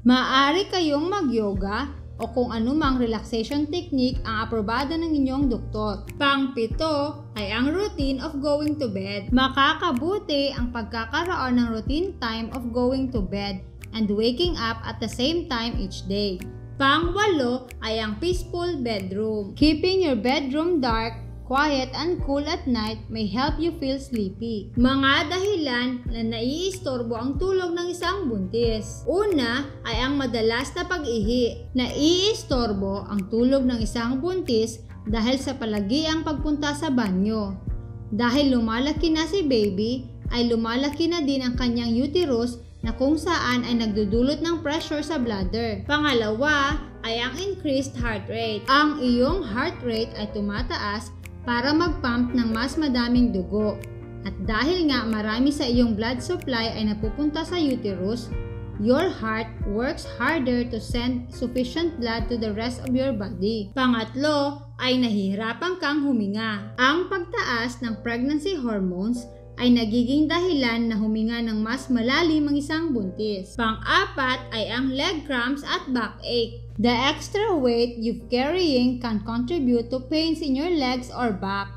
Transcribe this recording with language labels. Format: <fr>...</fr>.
<tl>Maaari kayong mag-yoga o kung anumang relaxation technique ang aprobado ng inyong doktor. Pang-7 ay ang</tl> <en>routine of going to bed.</en> <tl>Makakabuti ang pagkakaroon ng</tl> <en>routine time of going to bed and waking up at the same time each day.</en> <tl>Pang-8 ay ang</tl> <en>peaceful bedroom. Keeping your bedroom dark, quiet and cool at night may help you feel sleepy.</en> <tl>Mga dahilan na naiistorbo ang tulog ng isang buntis. Una ay ang madalas na pag-ihi. Naiistorbo ang tulog ng isang buntis dahil sa palagiang pagpunta sa banyo. Dahil lumalaki na si baby, ay lumalaki na din ang kanyang uterus na kung saan ay nagdudulot ng pressure sa bladder. Pangalawa ay ang</tl> <en>increased heart rate.</en> <tl>Ang iyong heart rate ay tumataas para mag-pump ng mas madaming dugo. At dahil nga marami sa iyong blood supply ay napupunta sa uterus,</tl> <en>your heart works harder to send sufficient blood to the rest of your body.</en> <tl>Pangatlo ay nahihirapan kang huminga. Ang pagtaas ng pregnancy hormones ay nagiging dahilan na huminga ng mas malalim ang isang buntis. Pang-apat ay ang leg cramps at backache.</tl> <en>The extra weight you're carrying can contribute to pains in your legs or back.</en>